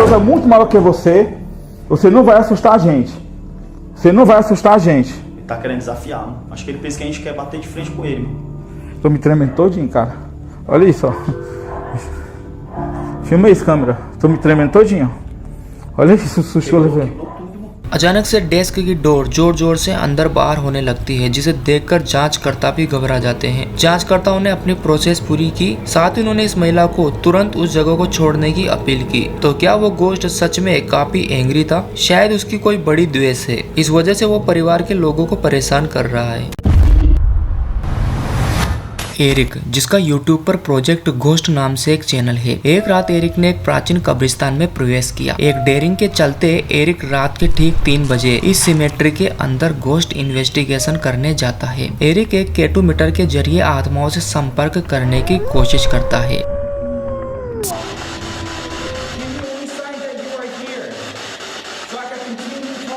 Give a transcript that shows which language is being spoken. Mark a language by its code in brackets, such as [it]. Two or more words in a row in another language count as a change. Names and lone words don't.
[pt] Deus é muito maior que você. Você não vai assustar a gente. Ele tá querendo desafiar, mano. Acho que ele pensa que a gente quer bater de frente com ele, mano. Tô me tremendo todinho, cara. Olha isso, ó. Filma isso, câmera. Tô me tremendo todinho. Olha isso, susto que eu levei. [hi] अचानक से डेस्क की डोर जोर जोर से अंदर बाहर होने लगती है, जिसे देखकर जांचकर्ता भी घबरा जाते हैं। जांचकर्ताओं ने अपनी प्रोसेस पूरी की, साथ ही उन्होंने इस महिला को तुरंत उस जगह को छोड़ने की अपील की। तो क्या वो गोश्त सच में काफी एंग्री था? शायद उसकी कोई बड़ी द्वेष है, इस वजह से वो परिवार के लोगों को परेशान कर रहा है। एरिक, जिसका यूट्यूब पर प्रोजेक्ट घोस्ट नाम से एक चैनल है। एक रात एरिक ने एक प्राचीन कब्रिस्तान में प्रवेश किया। एक डेयरिंग के चलते एरिक रात के ठीक 3 बजे इस सिमेट्री के अंदर [en] ghost investigation [hi] करने जाता है। एरिक एक केटू मीटर के जरिए आत्माओं से संपर्क करने की कोशिश करता है। [en] Give me any sign that you are here, so I can continue